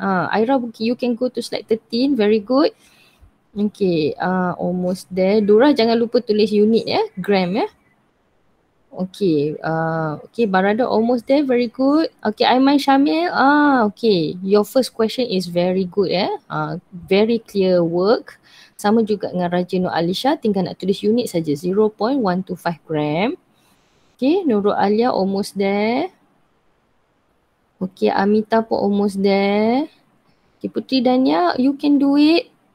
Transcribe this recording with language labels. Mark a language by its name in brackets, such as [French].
[English] Aira, you can go to slide 13, very good. Okay, almost there. [Malay] Dora jangan lupa tulis unit ya, gram ya. Okay, Barada [English] almost there, very good. Okay, Aiman Syamil, okay, your first question is very good ya. Very clear work. [Malay] Sama juga dengan Raja Nur Alisha, tinggal nak tulis unit saja, 0.125 gram. [English] Okay, Nurul Alia almost there. Okay, Amita pun almost there. Okay, Putri Dania, you can do it.